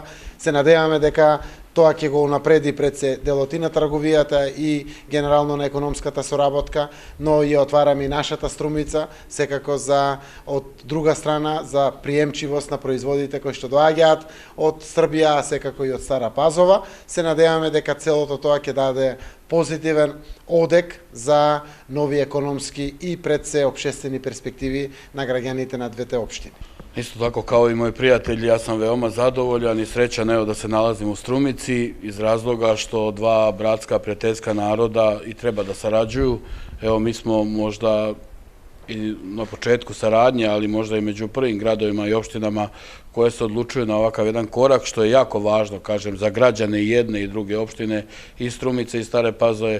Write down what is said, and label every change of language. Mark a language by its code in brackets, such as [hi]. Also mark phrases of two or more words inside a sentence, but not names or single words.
[mk] Се надеваме дека тоа ќе го унапреди пред се делот и на трговијата и генерално на економската соработка, но ја отвараме и нашата Струмица, секако од друга страна за приемчивост на производите кои што доаѓаат од Србија, а секако и од Стара Пазова. Се надеваме дека целото тоа ќе даде позитивен одек за нови економски и пред се општествени перспективи на граѓаните на двете општини. [sr] Isto tako kao i moji prijatelji, ja sam veoma zadovoljan i srećan da se nalazim u Strumici iz razloga što dva bratska, prijateljska naroda i treba da sarađuju. Evo, mi smo možda i na početku saradnje, ali možda i među prvim gradovima i opštinama koje se odlučuju na ovakav jedan korak, što je jako važno, kažem, za građane i jedne i druge opštine, i Strumice i Stare Pazove.